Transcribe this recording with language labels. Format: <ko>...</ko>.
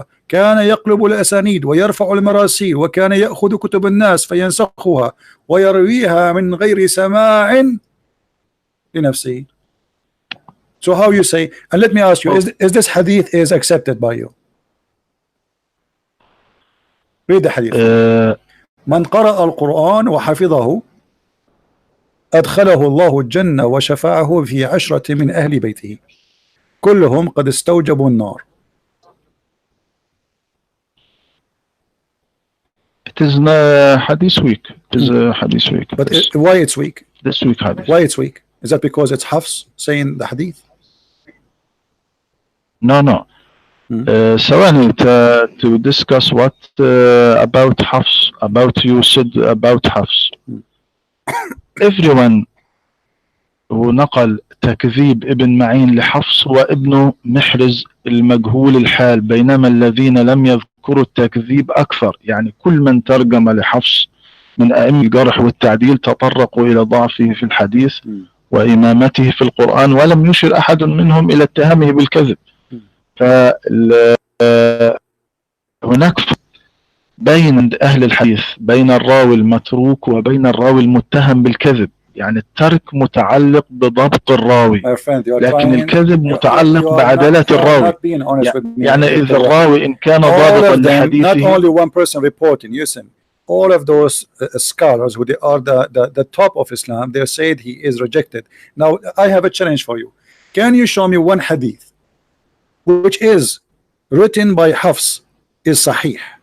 <ar>كان يقلب الأسانيد ويرفع المراسيل وكان يأخذ كتب الناس فينسخها ويرويها من غير سماع لنفسه.</ar> <en>So how you say, and let me ask you, is this hadith is accepted by you? Read the hadith.</en> <ar>من قرأ القرآن وحفظه أدخله الله الجنة وشفعه في 10 من أهل بيته كلهم قد استوجبوا النار.</ar> <en>It is hadith weak. It is hadith weak. But why it's weak? This week hadith. Why it's weak? Is that because it's Hafs saying the hadith? No.</en> <ar>ثواني</ar> <en>to discuss what about Hafs, about you said about Hafs. Everyone who</en> <ar>نقل تكذيب ابن معين لحفص هو ابن محرز المجهول الحال بينما الذين لم يذكروا التكذيب أكثر. يعني كل من ترجم لحفص من أئمة الجرح والتعديل تطرقوا إلى ضعفه في الحديث وإمامته في القرآن، ولم يشر أحد منهم إلى اتهامه بالكذب. فهناك بين أهل الحديث بين الراوي المتروك وبين الراوي المتهم بالكذب. يعني الترك متعلق بضبط الراوي، لكن الكذب متعلق بعدالة الراوي. يعني إذا الراوي إن كان ضابطا لحديثه.</ar> <en>Not only one person reporting. Listen, all of those scholars who they are the top of Islam, they said he is rejected. Now I have a challenge for you. Can you show me one hadith which is written by Hafs is Sahih?</en>